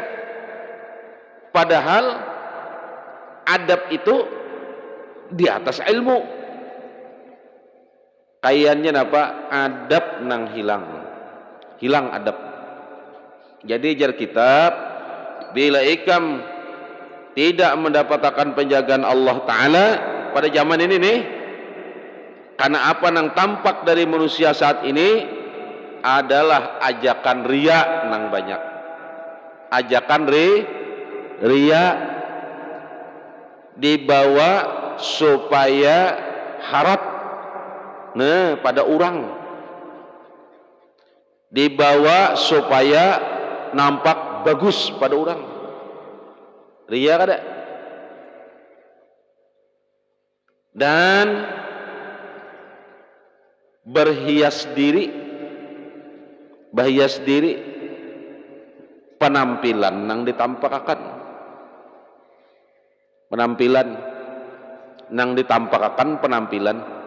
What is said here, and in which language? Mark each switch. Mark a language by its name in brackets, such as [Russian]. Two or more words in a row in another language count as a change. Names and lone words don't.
[Banjar] Padahal adab itu di atas ilmu. Kayaknya apa? Adab nang hilang adab. Jadi jar kitab, bila ikam tidak mendapatkan penjagaan Allah Ta'ala pada zaman ini nih, karena apa nang tampak dari manusia saat ini adalah ajakan riya nang banyak. Ajakan riya dibawa supaya harap pada orang, dibawa supaya nampak bagus pada orang. Riya kada. Dan berhias diri, penampilan nang ditampakakan, penampilan.